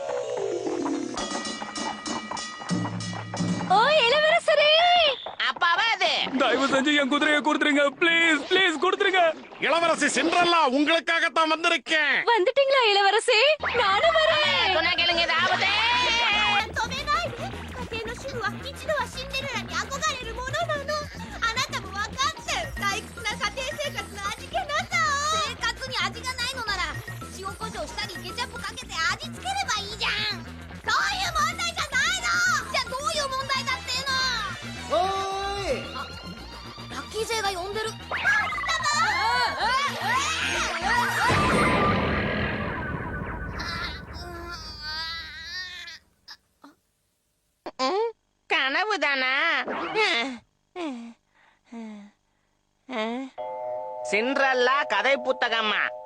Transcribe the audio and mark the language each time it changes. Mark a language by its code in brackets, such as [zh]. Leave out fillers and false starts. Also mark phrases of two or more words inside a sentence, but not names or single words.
[ta] ஓ இளவரசரே, அப்பாவா அது? தயவு செஞ்சு என் குதிரையை கொடுத்துருங்க, [en] please please [ta] கொடுத்துருங்க. இளவரசி சிண்ட்ரெல்லா உங்களுக்காகத்தான் வந்திருக்கேன். வந்துட்டீங்களா இளவரசி? நானும் வரேன். சொன்னா கேளுங்க, இது ஆபத்து. [ja] 止めないで。家庭の主婦は一度はシンデレラに憧れるものなの。あなたも分かってる。退屈な家庭生活の味気なさを。生活に味がないのなら塩コショウしたりケチャップかけて味付ければいいじゃん。そういう問題じゃないの。じゃあどういう問題だっていうの。おーい。あ、ラッキー勢が呼んでる。 [ta] கனவுதானா? சிண்ட்ரெல்லா கதை புத்தகமா?